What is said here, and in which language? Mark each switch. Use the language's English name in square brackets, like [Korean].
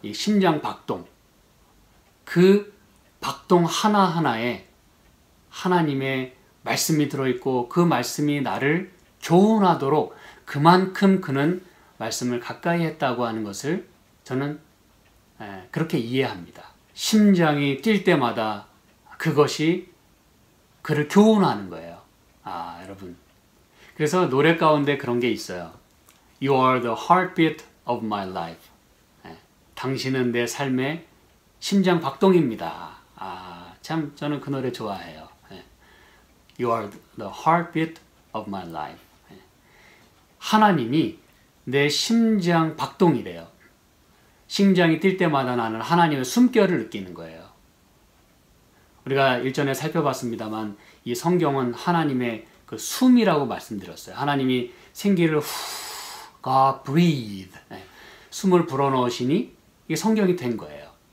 [Korean] 이 심장 박동. 그 박동 하나하나에 하나님의 말씀이 들어있고 그 말씀이 나를 교훈하도록 그만큼 그는 말씀을 가까이 했다고 하는 것을 저는 그렇게 이해합니다. 심장이 뛸 때마다 그것이 그를 교훈하는 거예요. 여러분. 그래서 노래 가운데 그런 게 있어요. [English] You are the heartbeat of my life. [Korean] 당신은 내 삶의 심장 박동입니다. 참 저는 그 노래 좋아해요. [English] You are the heartbeat of my life. [Korean] 하나님이 내 심장 박동이래요. 심장이 뛸 때마다 나는 하나님의 숨결을 느끼는 거예요. 우리가 일전에 살펴봤습니다만 이 성경은 하나님의 그 숨이라고 말씀드렸어요. 하나님이 생기를 [English] God breathe. [Korean] 숨을 불어넣으시니 이게 성경이 된 거예요.